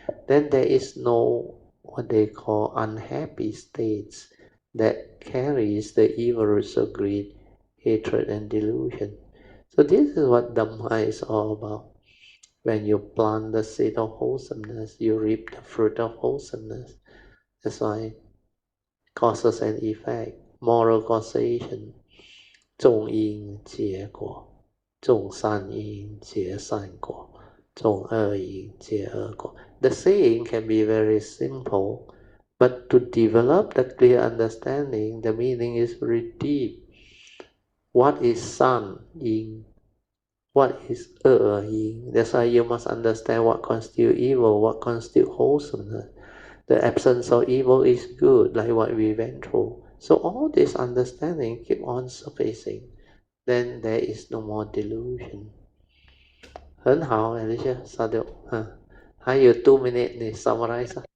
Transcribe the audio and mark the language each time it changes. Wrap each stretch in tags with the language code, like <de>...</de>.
<en>Then there is no what they call unhappy states that carries the evil roots of greed, hatred, and delusion. So this is what Dhamma is all about. When you plant the seed of wholesomeness, you reap the fruit of wholesomeness. That's why causes and effect, moral causation, 种因结果，种善因结善果，种恶因结恶果。 The saying can be very simple, but to develop the clear understanding, the meaning is very deep. What is san yin? What is yin? That's why you must understand what constitutes evil, what constitutes wholesomeness. The absence of evil is good, like what we went through. So all this understanding keep on surfacing. Then there is no more delusion.</en> <zh>很好 Alicia 沙丢还有 2 minutes 你 summarize</zh>